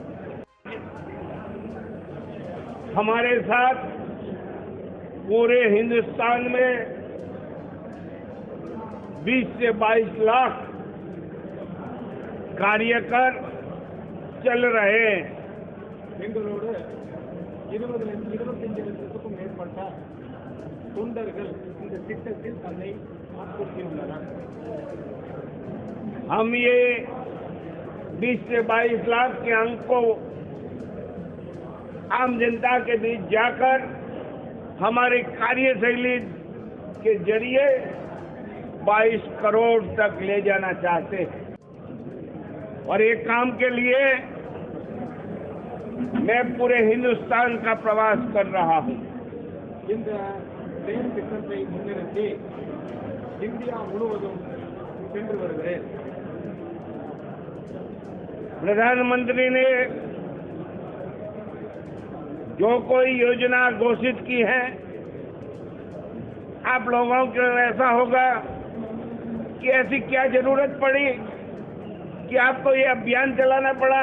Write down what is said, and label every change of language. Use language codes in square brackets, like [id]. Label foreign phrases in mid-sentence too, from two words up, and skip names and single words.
[hi] हमारे साथ पूरे हिंदुस्तान में 20 से 22 लाख कार्यकर चल रहे हैं। [ta] எங்களோடு 25 லட்சத்துக்கும் மேற்பட்ட தொண்டர்கள் இந்த திட்டத்தில் தன்னை ஆட்படுத்தியுள்ளனர்। [hi] हम ये 20 से 22 लाख के अंक को आम जनता के बीच जाकर हमारी कार्यशैली के जरिए 22 करोड़ तक ले जाना चाहते हैं। और ये काम के लिए मैं पूरे हिंदुस्तान का प्रवास कर रहा हूं। [ta] இந்த செயல் திட்டத்தை முன்னிறுத்தி இந்தியா முழுவதும் சென்று வருகிறேன்। [hi] प्रधानमंत्री ने जो कोई योजना घोषित की है, आप लोगों को ऐसा होगा कि ऐसी क्या जरूरत पड़ी कि आपको ये अभियान चलाना पड़ा।